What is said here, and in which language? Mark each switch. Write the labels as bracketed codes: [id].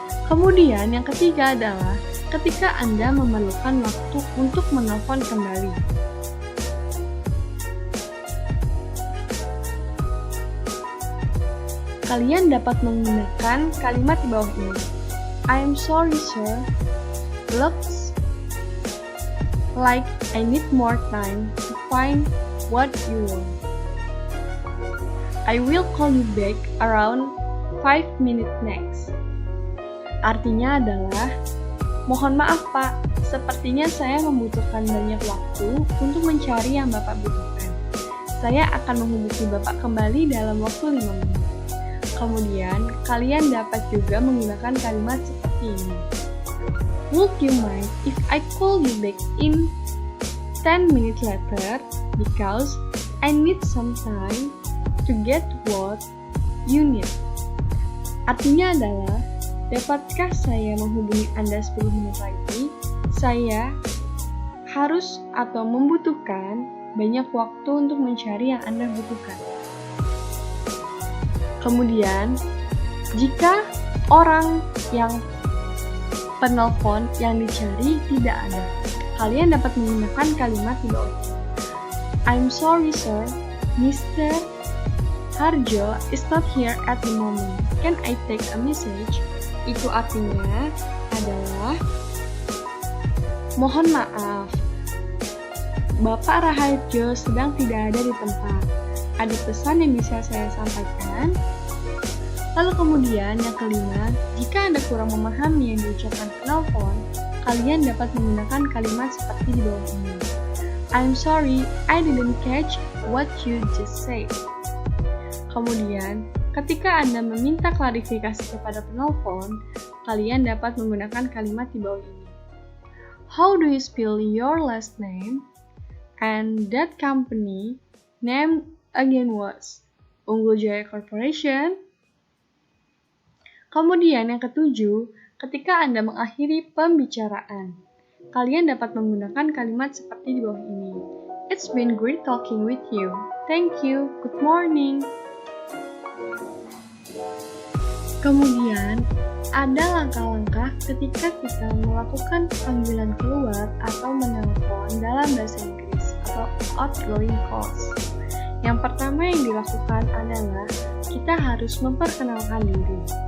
[id] Kemudian, yang ketiga adalah ketika Anda memerlukan waktu untuk menelpon kembali. Kalian dapat menggunakan kalimat di bawah ini. [en] I'm sorry, sir. Looks like I need more time to find what you want. I will call you back around 5 minutes next. [id] Artinya adalah, mohon maaf Pak, sepertinya saya membutuhkan banyak waktu untuk mencari yang Bapak butuhkan. Saya akan menghubungi Bapak kembali dalam waktu 5 menit. Kemudian, kalian dapat juga menggunakan kalimat seperti ini. [en] Would you mind if I call you back in 10 minutes later because I need some time to get what you need? [id] Artinya adalah, dapatkah saya menghubungi Anda 10 menit lagi? Saya harus atau membutuhkan banyak waktu untuk mencari yang Anda butuhkan. Kemudian, jika orang yang penelpon yang dicari tidak ada, kalian dapat menggunakan kalimat di bawah ini. [en] I'm sorry sir, Mr. Harjo is not here at the moment. Can I take a message? [id] Itu artinya adalah, mohon maaf, Bapak Raharjo sedang tidak ada di tempat. Ada pesan yang bisa saya sampaikan? Lalu kemudian yang kelima, jika Anda kurang memahami yang diucapkan penelpon, kalian dapat menggunakan kalimat seperti di bawah ini. [en] I'm sorry, I didn't catch what you just said. [id] Kemudian, ketika Anda meminta klarifikasi kepada penelpon, kalian dapat menggunakan kalimat di bawah ini. [en] How do you spell your last name? And that company name again was Unggul Jaya Corporation. [id] Kemudian yang ketujuh, ketika Anda mengakhiri pembicaraan, kalian dapat menggunakan kalimat seperti di bawah ini. [en] It's been great talking with you. Thank you. Good morning. [id] Kemudian, ada langkah-langkah ketika kita melakukan panggilan keluar atau menelpon dalam bahasa Inggris atau outgoing calls. Yang pertama yang dilakukan adalah kita harus memperkenalkan diri.